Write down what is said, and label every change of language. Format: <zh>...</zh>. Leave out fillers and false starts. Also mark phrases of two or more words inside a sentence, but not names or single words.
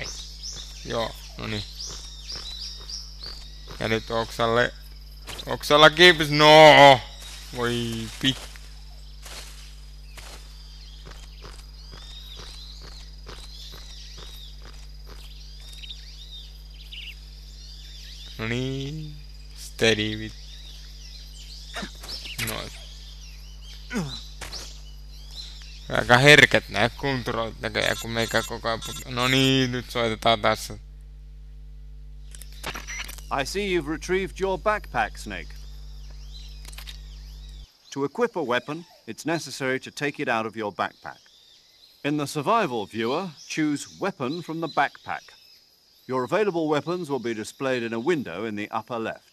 <fi>Joo, noniin. Ja nyt oksalle. Oksalla kiipis, no! Voi vittu. No niin,</fi> <en>steady with.</en> <fi>Noin. Aika herkät nää kontrollit näköjään, kun meikä koko ajan no niin, nyt soitetaan tässä.</fi> <en>I see you've retrieved your backpack, Snake. To equip a weapon, it's necessary to take it out of your backpack. In the survival viewer, choose Weapon from the backpack. Your available weapons will be displayed in a window in the upper left.</en>